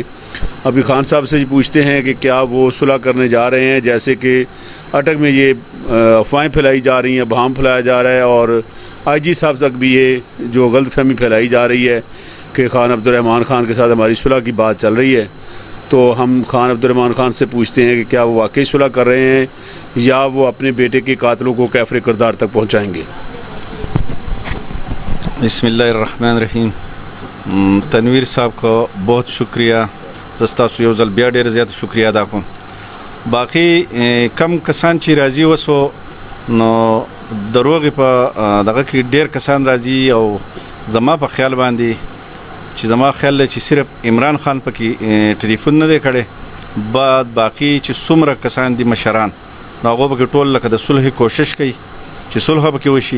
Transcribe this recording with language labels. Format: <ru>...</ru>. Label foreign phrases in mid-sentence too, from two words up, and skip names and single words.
<ur>ابھی خان صاحب سے پوچھتے ہیں کہ کیا وہ صلح کرنے جا رہے ہیں، جیسے کہ اٹک میں یہ افواہیں پھیلائی جا رہی ہیں، بہام پھیلایا جا رہا ہے، اور IG صاحب تک بھی یہ جو غلط فہمی پھیلائی جا رہی ہے کہ خان عبد الرحمان خان کے ساتھ ہماری صلح کی بات چل رہی ہے. تو ہم خان عبد الرحمان خان سے پوچھتے ہیں کہ کیا وہ واقعی صلح کر رہے ہیں یا وہ اپنے بیٹے کے قاتلوں کو کیفر کردار تک پہنچائیں گے.</ur> <ar>بسم اللہ الرحمن الرحیم.</ar> <ur>تنویر صاحب کو بہت شکریہ،</ur> <ps>ستاسو یو ځل بیا ډېر زیات شکریہ ادا کوم. باقي کم کسان چې راځي وسو نو دروغې په دغه کې ډېر کسان راځي، او زما په خیال باندې چې زما خیال دی چې صرف عمران خان پکې ټلیفون نه دی کړی، باقي چې څومره کسان دي مشران نو هغو پکې ټول لکه د صلح کوشش کوي چې صلح پکې وشي.</ps>